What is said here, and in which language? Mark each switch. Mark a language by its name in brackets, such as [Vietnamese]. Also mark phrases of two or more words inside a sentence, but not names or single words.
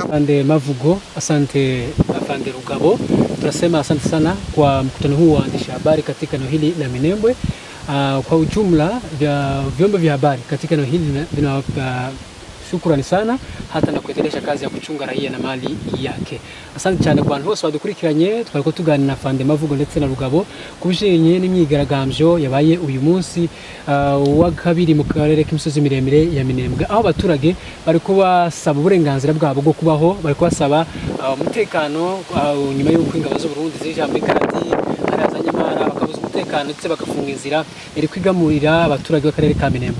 [Swahili] Afande Mavugo, asante Afande Rugabo. Tunasema asante sana kwa mkutano huu wa waandishi habari katika eneo hili la Minembwe. Kwa ujumla vyombo vya habari katika eneo hili vinawapa shukrani sana hata na kuendelesha kazi ya kuchunga raia na mali yake. [Kinyarwanda] Asante cyane ku bantu bose badukurikiranye. Twariko tuganira na Afande Mavugo ndetse na Rugabo kubijanye n'imyigaragambyo yabaye uyu munsi wa kabiri mu karere k'imisozi miremire ya Minembwe, aho abaturage bari kubasaba uburenganzira bwabo bwo kubaho, bari kubasaba umutekano nyuma y'uko ingabo z'u Burundi zije muri Karati arazanye mara bakabuza umutekano ndetse bakafunga inzira iri kwigamurira abaturage b'akarere ka Minembwe.